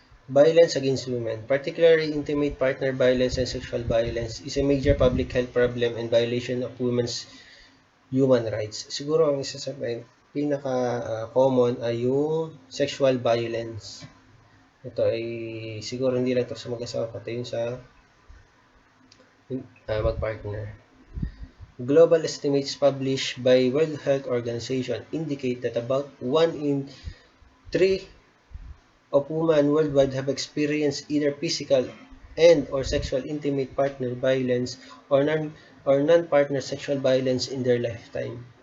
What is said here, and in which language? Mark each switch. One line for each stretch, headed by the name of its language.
English: Violence against women, particularly intimate partner violence and sexual violence, is a major public health problem and violation of women's human rights.
Filipino: Siguro ang isa sa pinaka-common ay yung sexual violence. Ito ay siguro hindi lang ito sa mag-asawa, pati yung sa mag-partner.
English: Global estimates published by World Health Organization indicate that about 1 in 3 of women worldwide have experienced either physical and or sexual intimate partner violence or non-partner sexual violence in their lifetime.